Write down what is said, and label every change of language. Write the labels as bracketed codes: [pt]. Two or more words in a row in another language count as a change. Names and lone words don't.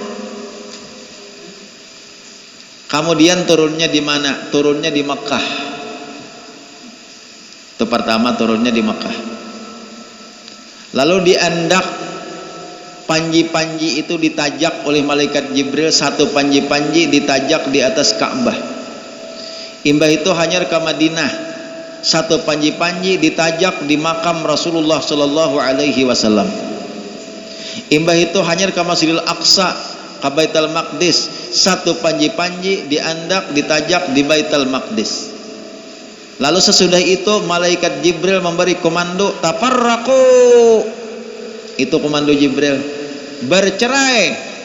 [bjn] Kemudian turunnya di mana? Turunnya di Mekah. Itu pertama turunnya di Mekah. Lalu diandak panji-panji itu ditajak oleh malaikat Jibril, satu panji-panji ditajak di atas Ka'bah. Imbah itu hanyar ke Madinah. Satu panji-panji ditajak di makam Rasulullah [ar] صلى الله عليه وسلم. [bjn] Imbah itu hanyar ke Masjidil Aqsa, ke Baitul Maqdis. Satu panji-panji diandak ditajak di Baitul Maqdis. Lalu sesudah itu malaikat Jibril memberi komando tafarraqu. Itu komando Jibril. Bercerai.